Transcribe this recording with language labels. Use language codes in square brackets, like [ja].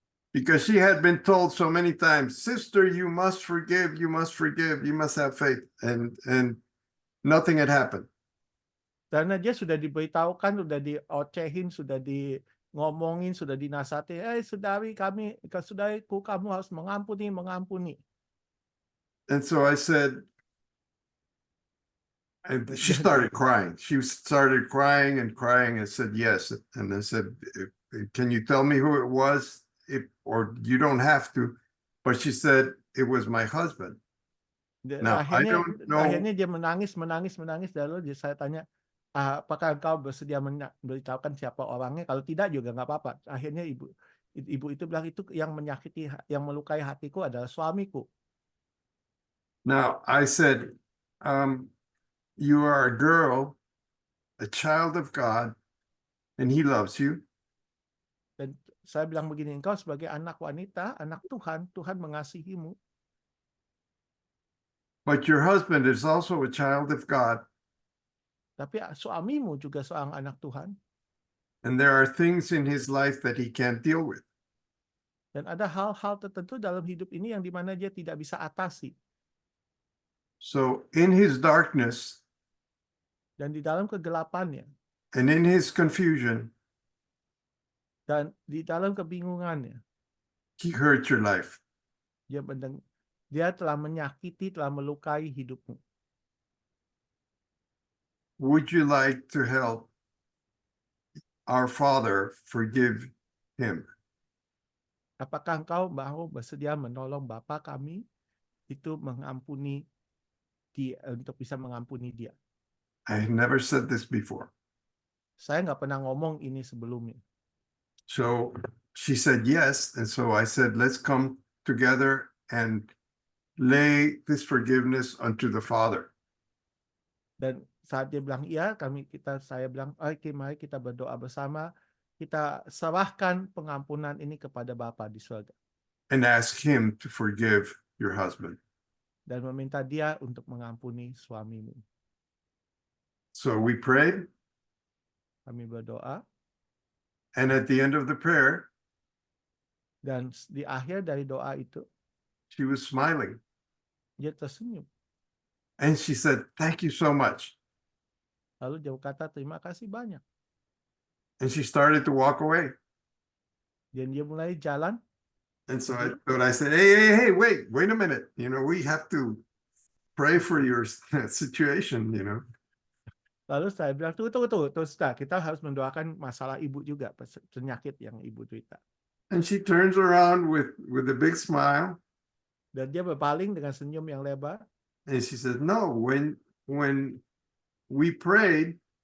[en] Because she had been told so many times, sister, you must forgive, you must forgive, you must have faith. And nothing had happened. [id] Karena dia sudah diberitahukan, sudah diocehin, sudah ngomongin, sudah dinasihati, saudariku, kamu harus mengampuni. [en] And so I said, and she started crying. She started crying and said, yes. And I said, can you tell me who it was? Or you don't have to. But she said, it was my husband. Now, I don't know. [id] Akhirnya dia menangis, lalu saya tanya, apakah engkau bersedia memberitahukan siapa orangnya? Kalau tidak juga nggak apa-apa. Akhirnya ibu itu bilang, itu yang menyakiti, yang melukai hatiku adalah suamiku. [en] Now, I said, you are a girl, a child of God, and he loves you. [id] Dan saya bilang begini, engkau sebagai anak wanita, anak Tuhan, Tuhan mengasihimu. [en] But your husband is also a child of God. [id] Tapi suamimu juga seorang anak Tuhan. [en] And there are things in his life that he can't deal with. [id] Dan ada hal-hal tertentu dalam hidup ini yang dimana dia tidak bisa atasi. [en] So in his darkness, [id] dan di dalam kegelapannya, [en] and in his confusion, [id] dan di dalam kebingungannya, [en] he hurt your life. [id] dia telah menyakiti, telah melukai hidupmu. [en] Would you like to help our Father forgive him? [id] Apakah engkau mau bersedia menolong Bapa kami itu mengampuni dia, untuk bisa mengampuni dia? [en] I never said this before. [id] Saya nggak pernah ngomong ini sebelumnya. [en] So she said yes, and so I said, let's come together and lay this forgiveness unto the Father. [id] Dan saat dia bilang iya, saya bilang, oke, mari kita berdoa bersama, kita serahkan pengampunan ini kepada Bapa di surga. [en] And ask him to forgive your husband. [id] Dan meminta dia untuk mengampuni suamimu. [en] So we prayed. [id] Kami berdoa. [en] And at the end of the prayer, [id] dan di akhir dari doa itu, [en] she was smiling. [id] Dia tersenyum. [en] And she said, thank you so much. [id] Lalu dia berkata, terima kasih banyak. [en] And she started to walk away. [id] Dan dia mulai jalan. [en] And so I said, hey, wait a minute. You know, we have to pray for your situation, you know. [id] Lalu saya bilang, tunggu, kita harus mendoakan masalah ibu juga, penyakit yang ibu derita. [en] And she turns around with a big smile. [id] Dan dia berpaling dengan senyum yang lebar. [en] And she says, no, when we prayed,